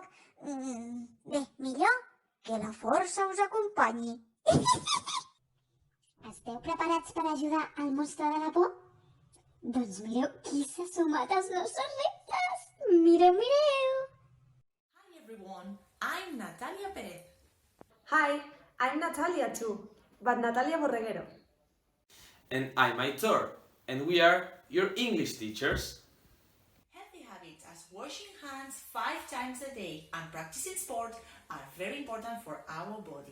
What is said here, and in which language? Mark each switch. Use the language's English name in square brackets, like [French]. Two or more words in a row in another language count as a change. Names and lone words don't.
[Catalan] Bé, millor que la força us acompanyi. Esteu preparats per ajudar al monstre de la por? Doncs mireu qui s'ha sumat als nostres reptes. Mireu. [English] Hi everyone, I'm Natalia Perez. Hi, I'm Natalia too, but Natalia Borreguero. And I'm Aitor, and we are your English teachers. Healthy habits as washing hands 5 times a day and practicing sport are very important for our body.